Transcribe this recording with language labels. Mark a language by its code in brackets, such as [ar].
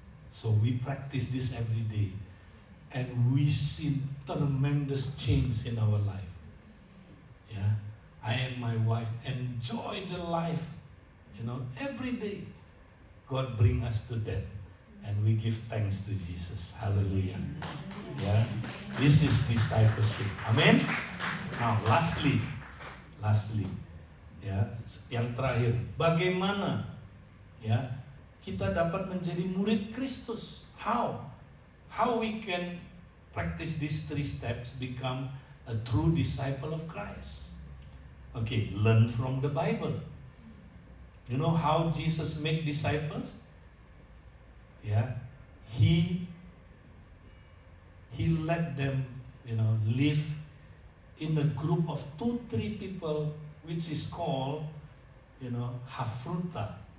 [en] So we practice this every day, and we see tremendous change in our life. Yeah, I and my wife enjoy the life. Every day God bring us to death, and we give thanks to Jesus. Hallelujah. Yeah, this is discipleship. Amen. Now, lastly, [id] ya, yang terakhir, bagaimana ya kita dapat menjadi murid Kristus? [en] How we can practice these 3 steps, become a true disciple of Christ? Okay, learn from the Bible. You know how Jesus made disciples? Yeah, he let them, live in a group of 2-3 people, which is called, Hafruta.